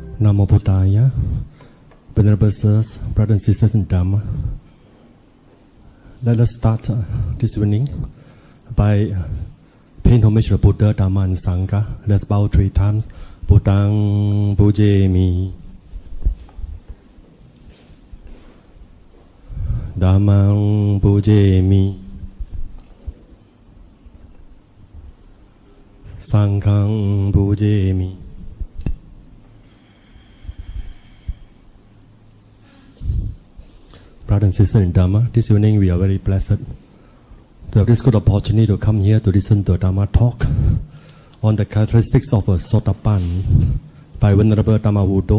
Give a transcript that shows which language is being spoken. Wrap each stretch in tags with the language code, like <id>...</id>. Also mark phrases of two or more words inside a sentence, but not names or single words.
<pi>Namo Buddhaya,</pi> <en>Venerable Sirs, brothers and sisters in Dhamma. Let us start this evening by paying homage to the Buddha, Dhamma and Sangha. Let's bow 3 times.</en> <pi>Buddhaṃ pujemi, Dhammaṃ pujemi, Sanghaṃ pujemi.</pi> <en>Brothers and sisters in Dhamma, this evening we are very blessed to have this good opportunity to come here to listen to a Dhamma talk on the characteristics of a Sotapanna by Venerable Dhammavuddho.</en>